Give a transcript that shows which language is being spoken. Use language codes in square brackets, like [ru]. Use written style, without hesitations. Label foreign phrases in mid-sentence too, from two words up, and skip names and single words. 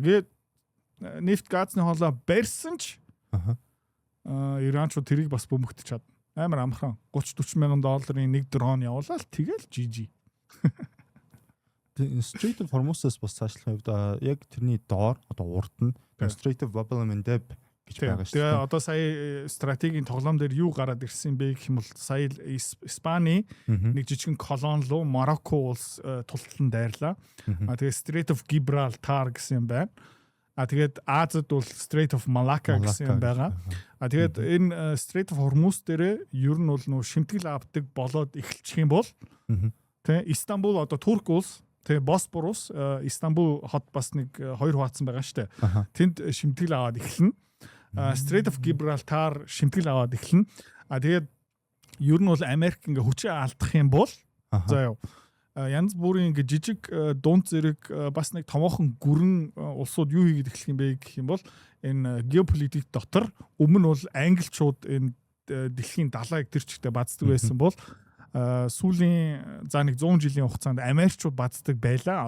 [mn] Гээд нефт газны хоолой барьсан ч Иранчууд тэрийг бас бөмбөгдөж чадна. Амар амархан 30-40 мянган долларын нэг дрон явуулаад тэгэл GG. Strait of Hormuz-аас бас цаашлах хувьд яг тэрний доор одоо урд нь Strait of Bab el-Mandeb гэж байгаа шүү дээ. Тэгээ одоо сая стратегийн тоглоом дээр юу гараад ирсэн бэ гэх юм бол сая Испани нэг жижигэн колон руу Марокко улс тултлан дайрлаа. Тэгээ Strait of Gibraltar гэсэн юм байна. Тэгээд Азад бол Strait of Malacca гэсэн юм байгаа. Тэгээд энэ Strait of Hormuz дээр ер нь бол нөө шимтгэл авдаг болоод эхэлчих юм бол тэ Истанбул одоо Турк улс тэ Босфорус Истанбул хот бас нэг 2 хуваацсан байгаа шүү дээ. Тэнд шимтгэл аваад эхэлнэ. Strait of Gibraltar шимтгэл аваад эхэлнэ. Тэгээд ер нь бол Америк ингээ хүчээ алдах юм бол заа яа янз бүрийн ингээ жижиг дунд зэрэг бас нэг томоохон гүрэн улсууд юу хийгээд эхлэх юм бэ гэх юм бол энэ геополитик дотор өмнө бол англичууд энэ дэлхийн далайг тэр чигтээ баздаг байсан бол сүүлийн за нэг 100 жилийн хугацаанд Америкчууд баздаг байлаа.